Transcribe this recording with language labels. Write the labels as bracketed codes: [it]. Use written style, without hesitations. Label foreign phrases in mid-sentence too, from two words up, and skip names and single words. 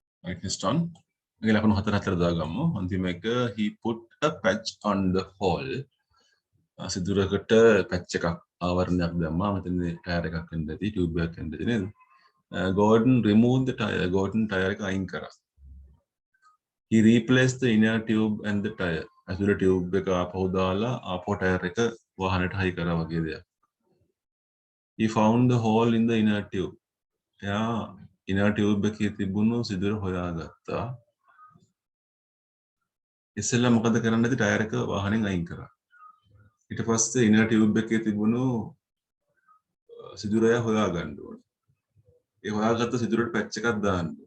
[en] brightness on. Okay, [si] ලකුණු 4 දාගමු. අන්තිම එක [en] he put a patch on the hole. [si] සිදුරකට පැච් එකක් ආවරණයක් දැම්මා. මෙතන ටයර් එකක් වෙන්න ඇති, ටියුබ් එකක් වෙන්න ඇති නේද? [en] Gordon removed the tire. [si] Gordon tire එක අයින් කරා. [en] He replaced the inner tube and the tire. [si] ඇතුළේ ටියුබ් එක ආපහු දාලා ආපහු ටයර් එක වාහනේට හයි කරා වගේ දෙයක්. [en] He found the hole in the inner tube. [si] එයා [en] inner tube [si] එකේ තිබුණු සිදුර හොයාගත්තා. ඉස්සෙල්ලා මොකද කරන්න ඇති ටයර් එක වාහනෙන් අයින් කරා. ඊට පස්සේ [en] inner tube [si] එකේ තිබුණු සිදුරය හොයාගන්න ඕනේ. ඒ හොයාගත්ත සිදුරට පැච් එකක් දාන්න ඕනේ.